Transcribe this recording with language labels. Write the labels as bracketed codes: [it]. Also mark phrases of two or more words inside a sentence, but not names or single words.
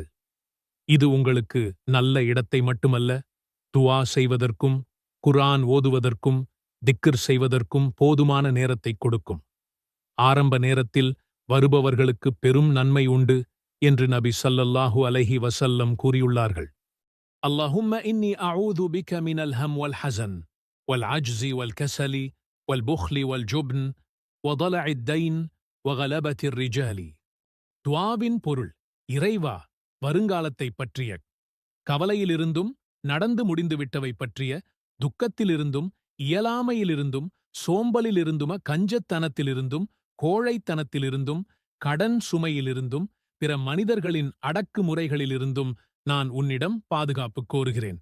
[ta] இது உங்களுக்கு நல்ல இடத்தை மட்டுமல்ல, துஆ செய்வதற்கும் குர்ஆன் ஓதுவதற்கும் திக்ர் செய்வதற்கும் போதுமான நேரத்தைக் கொடுக்கும். ஆரம்ப நேரத்தில் வருபவர்களுக்கு பெரும் நன்மை உண்டு என்று நபி [ar] صلى الله عليه وسلم [ta] கூறியுள்ளார்கள். [ar] اللهم إني أعوذ بك من الهم والحزن والعجز والكسل والبخل والجبن وضلع الدين وغلبة الرجال. [ta] துஆவின் பொருள், இறைவா, வருங்காலத்தைப் பற்றிய கவலையிலிருந்தும் நடந்து முடிந்துவிட்டவை பற்றிய துக்கத்திலிருந்தும் இயலாமையிலிருந்தும் சோம்பலிலிருந்தும கஞ்சத்தனத்திலிருந்தும் கோழைத்தனத்திலிருந்தும் கடன் சுமையிலிருந்தும் பிற மனிதர்களின் அடக்குமுறைகளிலிருந்தும் நான் உன்னிடம் பாதுகாப்பு கோருகிறேன்.